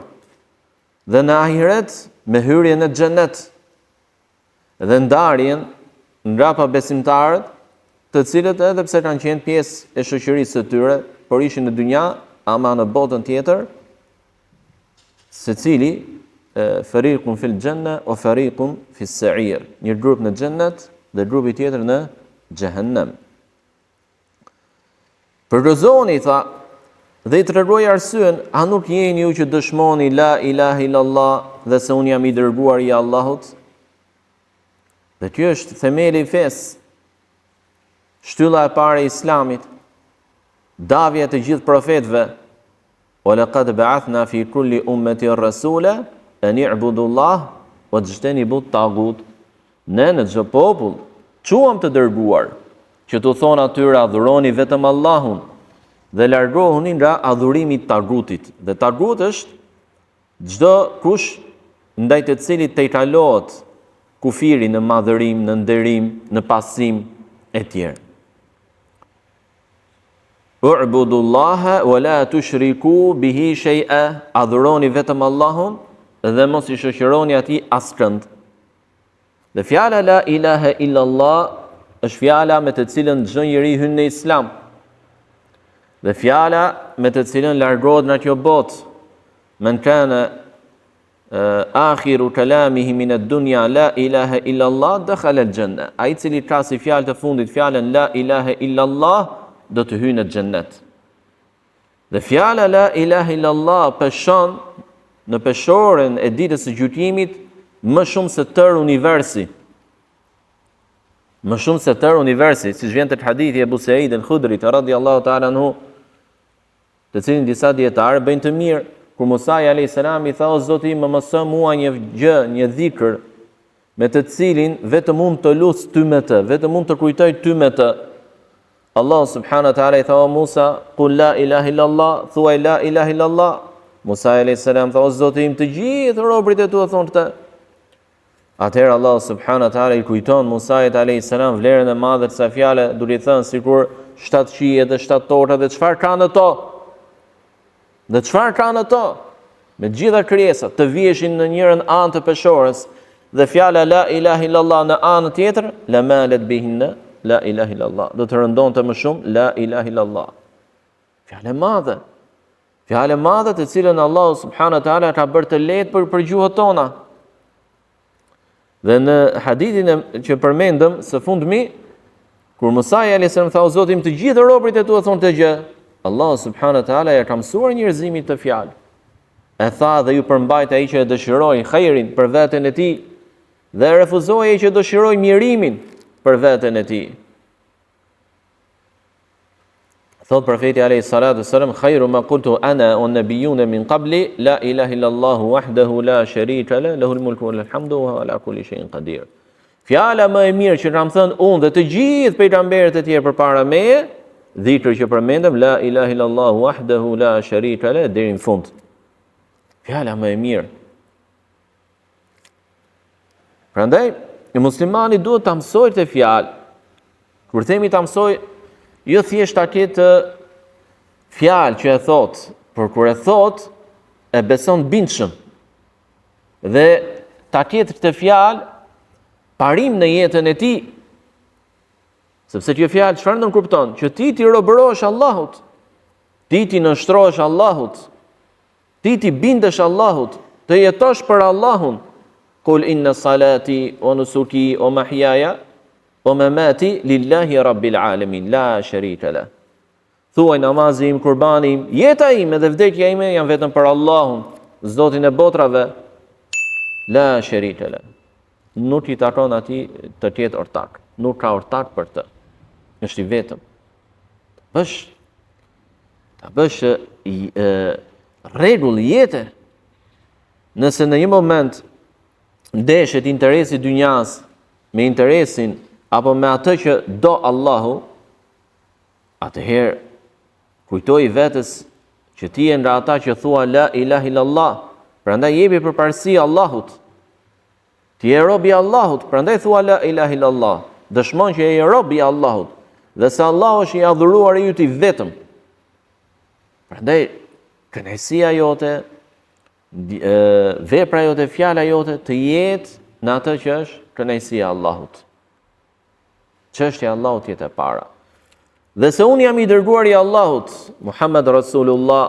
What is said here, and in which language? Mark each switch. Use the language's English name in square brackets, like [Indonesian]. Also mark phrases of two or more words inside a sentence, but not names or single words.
[Albanian] Dhe në ahiret me hyrjen në xhenet dhe ndarjen nga pabesimtarët, të cilët edhe pse kanë qenë pjesë e shoqërisë së tyre, por ishin në dynja, ama në botën tjetër, secili [Arabic] فريق في الجنة وفريق في السعير, [Albanian] një grup në xhennet dhe grupi tjetër në xhehenem. Përgëzoni, tha, dhe i tregoi arsyen: a nuk jeni ju që dëshmoni [Arabic] لا إله إلا الله [Albanian] dhe se unë jam i dërguar i Allahut? Dhe kjo është themeli i fesë, shtylla e parë e Islamit, davja të gjithë profetëve: [Arabic] ولقد بعثنا في كل أمة رسولا أن اعبدوا الله واجتنبوا الطاغوت. [Albanian] Ne në çdo popull quam të dërguar që t'u thonë atyre: adhuroni vetëm Allahun dhe largohuni nga adhurimi i tagutit. Dhe tagut është çdo kush ndaj të cilit tejtalohet kufiri në madhërim, në nderim, në pasim e tjerë. [Arabic] اعبدوا الله ولا تشركوا به شيئا. [Albanian] Adhuroni vetëm Allahun dhe mos i shoqëroni atij askënd. Dhe fjala [Arabic] لا إله إلا الله [Albanian] është fjala me të cilën çdo njeri hyn në Islam. Dhe fjala me të cilën largohet nga kjo botë. [Arabic] من كان آخر كلامه من الدنيا لا إله إلا الله دخل الجنة. [Albanian] Ai cili ka si fjalë të fundit fjalën [Arabic] لا إله إلا الله [Albanian] do të hyjë në xhennet. Dhe fjala [Arabic] لا إله إلا الله [Albanian] peshon në peshorën e ditës së gjykimit më shumë se tërë universi. Më shumë se tërë universi, siç vjen te hadithi e Abu Said al-Khudrit [Arabic] رضي الله تعالى عنه, [Albanian] të cilin disa dietarë bëjnë të mirë, kur Musa [Arabic] عليه السلام [Albanian] i tha o Zoti më mëso mua një gjë, një dhikr me të cilin vetëm unë të lut ty me të, vetëm unë të kujtoj ty me të. Allah [Arabic] سبحانه وتعالى [Albanian] i tha o Musa, [Arabic] قل لا إله إلا الله، thuaj لا إله إلا الله. [Albanian] Musa [Arabic] عليه السلام [Albanian] tha o Zoti im, të gjithë robërit e tu e thonë këtë. Atëherë Allah [Arabic] سبحانه وتعالى [Albanian] i kujton Musait [Arabic] عليه السلام [Albanian] vlerën e madhe të kësaj fjale, duke i thënë sikur 7 qije dhe 7 torta dhe çfarë kanë ato? Dhe çfarë kanë ato? Me gjitha krijesat të vieshin në njërin anë të peshorës dhe fjala [Arabic] لا إله إلا الله [Albanian] në anën tjetër, [Arabic] لمالت بهن لا إله إلا الله. [Albanian] Do të rëndonte më shumë [Arabic] لا إله إلا الله. [Albanian] Fjalë madhe. Fjalë madhe të cilën Allah [Arabic] سبحانه وتعالى [Albanian] ka bërë të lehtë për gjuhët tona. Dhe në hadithin që përmendëm së fundmi, kur Musa [Arabic] عليه السلام [Albanian] tha o Zoti im, të gjithë robërit e tu e thonë këtë gjë, Allah [Arabic] سبحانه وتعالى [Albanian] ja ka mësuar njerëzimit të fjalë. E tha dhe ju përmbajt ai që e dëshiroi khairin për veten e tij dhe refuzoi ai që dëshiroi mirimin për veten e tij. Thot profeti [Arabic] عليه الصلاة والسلام، خير ما قلت أنا والنبيون من قبلي لا إله إلا الله وحده لا شريك له له الملك والحمد وهو على كل شيء قدير. [Albanian] Fjala më e mirë që kam thënë unë dhe të gjithë pejgamberët e tjerë përpara meje, dhikri që përmendëm [Arabic] لا إله إلا الله وحده لا شريك له [Albanian] deri në fund. Fjala më e mirë. Prandaj, muslimani duhet ta mësojë këtë fjalë. Kur themi ta mësojë, jo thjesht ta ketë fjalë që e thot, por kur e thot, e beson bindshëm. Dhe ta ketë këtë fjalë parim në jetën e tij. Sepse kjo fjalë çfarë nënkupton? Që ti robërohesh Allahut, ti nënshtrohesh Allahut, ti bindesh Allahut, të jetosh për Allahun. [Arabic] قل إن صلاتي ونسكي ومحياي ومماتي لله رب العالمين لا شريك له. [Albanian] Thuaj namazi im, kurbani im, jeta ime dhe vdekja ime janë vetëm për Allahun, Zotin e botrave, [Arabic] لا شريك له. [Albanian] Nuk i takon atij të ketë ortak, nuk ka ortak për të. Është i vetëm. Ta bësh rregull jetë. Nëse në një moment ndeshet interesi dynjas me interesin apo me atë që do Allahu, atëherë kujtoj vetes që ti je nga ata që thua [Arabic] لا إله إلا الله, [Albanian] prandaj jepi përparësi Allahut. Ti je rob i Allahut, prandaj thua [Arabic] لا إله إلا الله. [Albanian] Dëshmon që je rob i Allahut dhe se Allahu është i adhuruar i yt i vetëm. Prandaj kënaqësia jote, vepra jote, fjala jote të jetë në atë që është kënaqësia e Allahut. Çështja e Allahut jetë e para. Dhe se unë jam i dërguar i Allahut, Muhammed Rasulullah.